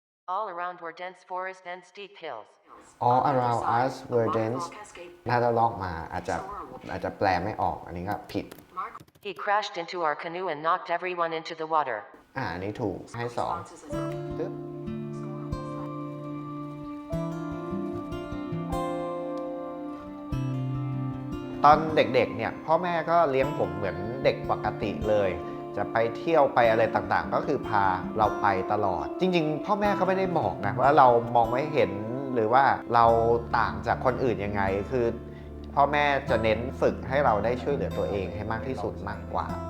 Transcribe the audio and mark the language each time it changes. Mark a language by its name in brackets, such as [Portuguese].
[English] All around were dense forest and steep hills. All around us were dense [Thai] ถ้าเราลอกมาอาจจะแปลไม่ออกอันนี้ก็ผิด [English] He crashed into our canoe and knocked everyone into the water. [Thai] อันนี้ถูกให้2ปึ๊บตอนเด็กๆเนี่ยพ่อแม่ก็เลี้ยงผมเหมือนเด็กปกติเลยจะไปเที่ยวไปอะไรต่างๆก็คือพาเราไปตลอดจริงๆพ่อแม่ก็ไม่ได้บอกนะว่าเรามองไม่เห็นหรือว่าเราต่างจากคนอื่นยังไงคือพ่อแม่จะเน้นฝึกให้เราได้ช่วยเหลือตัวเองให้มากที่สุดมากกว่า